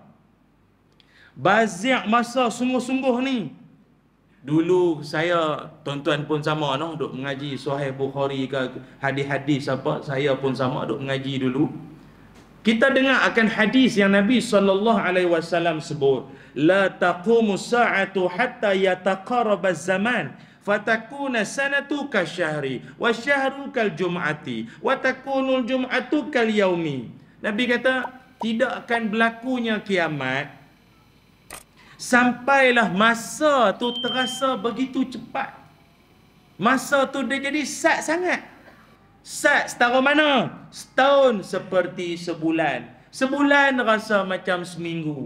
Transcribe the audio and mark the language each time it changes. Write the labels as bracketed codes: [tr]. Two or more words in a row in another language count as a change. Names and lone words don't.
[ms] Bazir masa sungguh-sungguh ni. Dulu saya, tuan-tuan pun sama noh, duk mengaji Sahih Bukhari ke hadis-hadis apa, saya pun sama duk mengaji dulu. Kita dengar akan hadis yang Nabi SAW sebut, [ar] لا تقوم الساعة حتى يتقارب الزمان فتكون السنة كالشهر والشهر كالجمعة وتكون الجمعة كاليوم. [ms] Nabi kata tidak akan berlakunya kiamat sampailah masa tu terasa begitu cepat. Masa tu dia jadi sat sangat. Sat setara mana? Setahun seperti sebulan. Sebulan rasa macam seminggu.